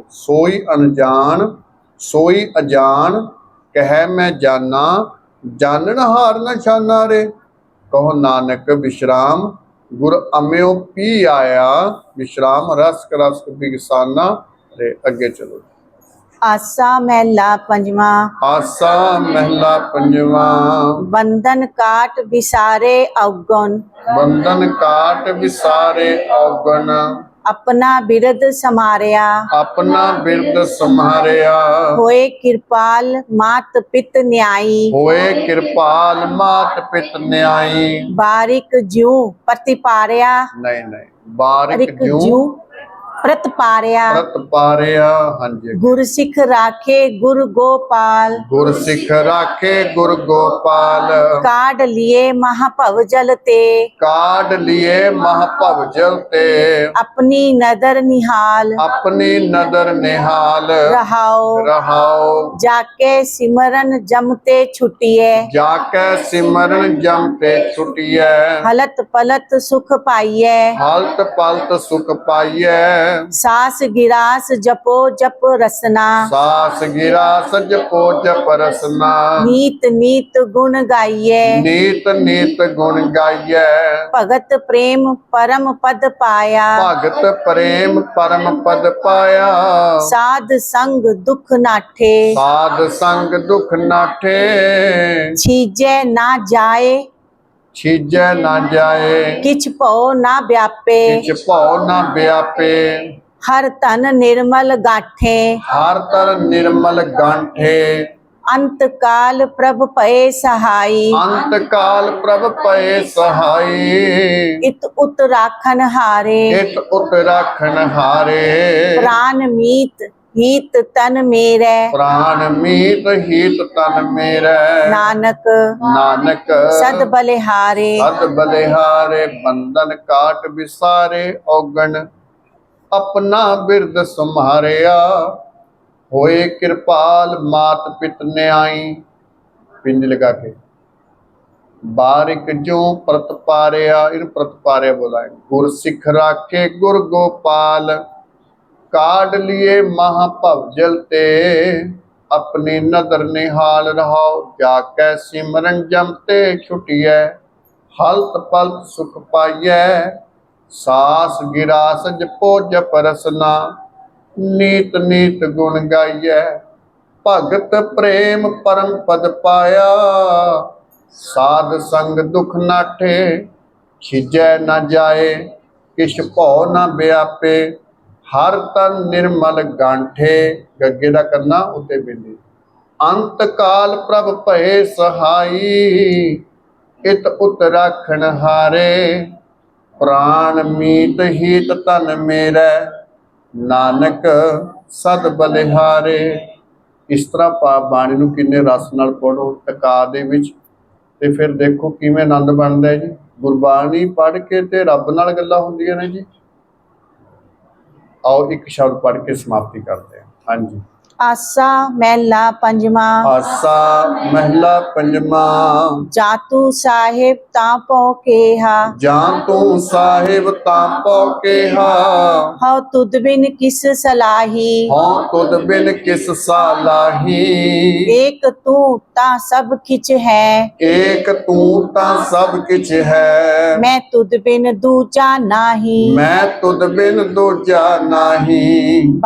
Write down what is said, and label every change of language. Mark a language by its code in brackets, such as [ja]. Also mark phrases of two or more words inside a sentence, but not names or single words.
[pa] ਸੋਈ ਅਣਜਾਣ, ਸੋਈ ਅਜਾਨ ਕਹਿ ਮੈਂ ਜਾਨਾ, ਜਾਣਨ ਹਾਰ ਨਾ ਛਾਨਾ ਰੇ। ਕਹੋ ਨਾਨਕ ਵਿਸ਼ਰਾਮ ਗੁਰ ਅਮਿਓ ਪੀ ਆਇਆ, ਵਿਸ਼ਰਾਮ ਰਸ ਰਸ ਬਿਗਸਾਨਾ ਰੇ। ਅੱਗੇ ਚਲੋ। ਆਸਾ ਮਹਲਾ ਪੰਜਵਾ। ਆਸਾ ਮਹਿਲਾ ਪੰਜਵਾ। ਬੰਧਨ ਕਾਟ ਵਿਸਾਰੇ ਅਵਗੁਣ, ਬੰਧਨ ਕਾਟ ਵਿਸਾਰੇ ਔਗਣ, ਅਪਨਾ ਬਿਰਦ ਸਮਾਰਿਆ, ਆਪਣਾ ਬਿਰਦ ਸੰਹਾਰਿਆ। ਹੋਏ ਕ੍ਰਿਪਾਲ ਮਾਤ ਪਿਤ ਨਿਆਈ, ਹੋਏ ਕਿਰਪਾਲ ਮਾਤ ਪਿਤ ਨਿਆਈ। ਬਾਰਿਕ ਜਿਉਂ ਪ੍ਰਤਿਪਾਰਿਆ, ਨਹੀਂ ਨਹੀਂ, ਬਾਰਿਕ रिक ਜਿਉ ਜਿਉਂ ਪ੍ਰਤਿਪਾਰਿਆ, ਪ੍ਰਤ ਪਾਰਿਆ। ਹਾਂਜੀ। ਗੁਰ ਸਿਖ ਰਾਖੇ ਗੁਰ ਗੋਪਾਲ, ਗੁਰ ਸਿੱਖ ਰਾਖੇ ਗੁਰ ਗੋਪਾਲ, ਕਾਢ ਲੀਏ ਮਹਾਭਵ ਜਲ ਤੇ, ਕਾਢ ਲੀਏ ਮਹਾਭਵ ਜਲ ਤੇ, ਅਪਨੀ ਨਦਰ ਨਿਹਾਲ, ਆਪਣੀ ਨਦਰ ਨਿਹਾਲ रहाओ ਰਹਾਓ। ਜਾਕੇ ਸਿਮਰਨ ਜਮਤੇ ਛੁਟੀਏ, ਜਾ ਕੇ ਸਿਮਰਨ ਜਮ ਤੇ ਛੁਟੀਐ, ਹਲਤ ਪਲਤ ਸੁਖ ਪਾਈਏ, ਹਾਲਤ ਪਲਤ ਸੁਖ ਪਾਈਐ। ਸਾਸ ਗਿਰਾਸ ਜਪੋ ਜਪ ਰਸਨਾ, ਸਾਸ ਗਿਰਾ ਸਜਪੋ ਜਪ ਰਸਨਾ, ਨੀਤ ਨੀਤ ਗੁਣ ਗਾਈਏ, ਨੀਤ ਨੀਤ ਗੁਣ ਗਾਈਐ। ਭਗਤ ਪ੍ਰੇਮ ਪਰਮ ਪਦ ਪਾਇਆ, ਭਗਤ ਪ੍ਰੇਮ ਪਰਮ ਪਦ ਪਾਇਆ, ਸਾਧ ਸੰਗ ਦੁਖ ਨਾਠੇ, ਸਾਧ ਸੰਗ ਦੁਖ ਨਾਠੇ। ਛੀਜੇ ਨਾ ਜਾਏ ਛੀਜੈ ਨਾ ਜਾਏ, ਕਿਛ ਭੋ ਨਾ ਵਿਆਪੇ, ਕਿਛ ਭਉ ਨਾ ਵਿਆਪੇ। ਹਰ ਤਨ ਨਿਰਮਲ ਗਾਠੇ, ਹਰ ਤਰ ਨਿਰਮਲ ਗਾਂਠੇ, ਅੰਤ ਕਾਲ ਪ੍ਰਭ ਪਏ ਸਹਾਈ, ਅੰਤ ਕਾਲ ਪ੍ਰਭ ਪਏ ਸਹਾਈ। ਇਤ ਉਤ ਰਾਖਨ ਹਾਰੇ, ਇਤ ਉਤ ਰਾਖਣ ਹਾਰੇ, ਪ੍ਰਾਣ ਮੀਤ ਹੀਤ ਤਨ ਮੇਰੇ, ਪ੍ਰਾਨ ਮੀਤ ਹੀਤ ਤਨ ਮੇਰੇ। नानक ਨਾਨਕ ਸਦ ਬਲਿਹਾਰੇ, ਸਦ ਬਲਿਹਾਰੇ, ਬੰਧਨ ਕਾਟ ਵਿਸਾਰੇ ਔਗਣ, ਆਪਣਾ ਬਿਰਦ ਸੰਹਾਰਿਆ। ਹੋਏ ਕਿਰਪਾਲ ਮਾਤ ਪਿਤ ਨਿਆਈ। ਪਿੰਡ ਲਗਾ ਕੇ ਬਾਰਿਕ ਜੋ ਪ੍ਰਤ ਪਾਰਿਆ, ਇਹਨੂੰ ਪ੍ਰਤ ਪਾਰਿਆ ਬੋਲਾਂਗੇ। ਗੁਰ ਸਿੱਖ ਰਾਖੇ ਗੁਰ ਗੋਪਾਲ, ਕਾਢ ਲੀਏ ਮਹਾਭਵ ਜਲ ਤੇ, ਅਪਨੀ ਨਦਰ ਨਿਹਾਲ ਰਹਾਓ। ਜਾਕੈ ਸਿਮਰਨ ਜਮਤੇ ਛੁਟੀਐ, ਹਲਤ ਪਲਤ ਸੁਖ ਪਾਈਐ। ਸਾਸ ਗਿਰਾਸ ਜਪੋ ਜਪ ਰਸਨਾ, ਨੀਤ ਨੀਤ ਗੁਣ ਗਾਈਐ। ਭਗਤ ਪ੍ਰੇਮ ਪਰਮ ਪਦ ਪਾਇਆ, ਸਾਧ ਸੰਗ ਦੁਖ ਨਾਠੇ। ਖਿਜੈ ਨ ਜਾਏ, ਕਿਛ ਭਉ ਨ ਵਿਆਪੇ। ਹਰ ਤਨ ਨਿਰਮਲ ਗਾਂਠੇ। ਗੱਗੇ ਦਾ ਕਰਨਾ ਉੱਤੇ ਬਿੰਦੀ। ਅੰਤ ਕਾਲ ਪ੍ਰਭ ਭਏ ਸਹਾਈ, ਇਤ ਉਤ ਰਾਖਣ ਹਾਰੇ। ਪ੍ਰਾਣ ਮੀਤ ਹੀਤ ਤਨ ਮੇਰੇ, ਨਾਨਕ ਸਦ ਬਲਿਹਾਰੇ। ਇਸ ਤਰ੍ਹਾਂ ਬਾਣੀ ਨੂੰ ਕਿੰਨੇ ਰਸ ਨਾਲ ਪੜ੍ਹੋ ਟਕਾ ਦੇ ਵਿੱਚ, ਤੇ ਫਿਰ ਦੇਖੋ ਕਿਵੇਂ ਆਨੰਦ ਬਣਦਾ ਹੈ ਜੀ। ਗੁਰਬਾਣੀ ਪੜ੍ਹ ਕੇ ਤੇ ਰੱਬ ਨਾਲ ਗੱਲਾਂ ਹੁੰਦੀਆਂ ਨੇ ਜੀ। [hi] आओ एक शब्द पढ़ के समाप्ति करते हैं। [pa] ਹਾਂ ਜੀ। ਆਸਾ ਮਹਲਾ ਪੰਜਵਾ। ਆਸਾ ਮਹਲਾ ਪੰਜਵਾ। ਜਾਤੂ ਸਾਹਿਬ ਤਾਪੋ ਕੇਹਾ, ਜਾਂ ਤੂ ਸਾਹਿਬ ਤਾਪੋ ਕੇਹਾ। ਹੌ ਤੁਦ ਬਿਨ ਕਿਸ ਸਲਾਹੀ, ਹੋਂ ਤੁਦ ਬਿਨ ਕਿਸ ਸਾਲਾਹੀ। ਏਕ ਤੂ ਤਾ ਸਬ ਕਿਛ ਹੈ, ਏਕ ਤੂ ਤਾ ਸਬ ਕਿਛ ਹੈ। ਮੈਂ ਤੁਦ ਬਿਨ ਦੂਜਾ ਨਾਹੀ, ਮੈਂ ਤੁਦ ਬਿਨ ਦੂਜਾ ਨਾਹੀ।